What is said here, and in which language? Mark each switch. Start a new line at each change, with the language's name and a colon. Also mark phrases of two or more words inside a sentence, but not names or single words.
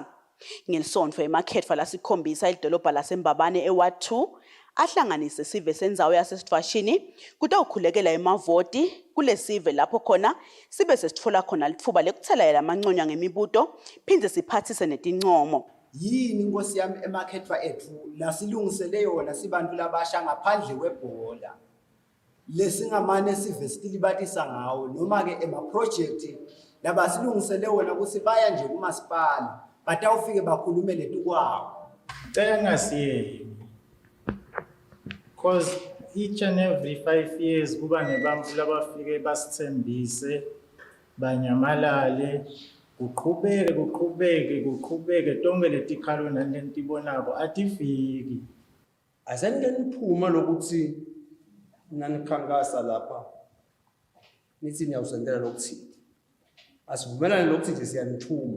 Swati: NgeLisonto emakhetfwa lasikhombisa idolobha laseMbabane eWard 2 ahlanganise sive sendzawo yasesivashini kutawukhulekela emavoti kule sive lapho khona sibe sesitfola khona litfuba lekuthelela amanconya ngemibuto phindze siphathise netincomo. Yini Nkosi yami emakhetfwa ethu lasilungisele yona sibantu labasha ngaphandle kwebhola lesingamane sive sitilibatisa ngawo noma ke ema-project labasilungisele wona ukuthi baya nje kumasipala batawufike bakhulume letukwawo. Cela ngasiyeni
English: because each and every 5 years
Swati: kuba nebantfu labafike basithembise banyamalale kuqhubeke tonke letikhalo nalentibonako atifiki. Aseneniphuma lokuthi nanikhankasa lapha nithi niyawusendela lokuthi asivumelane lokuthi nje siyanithuma.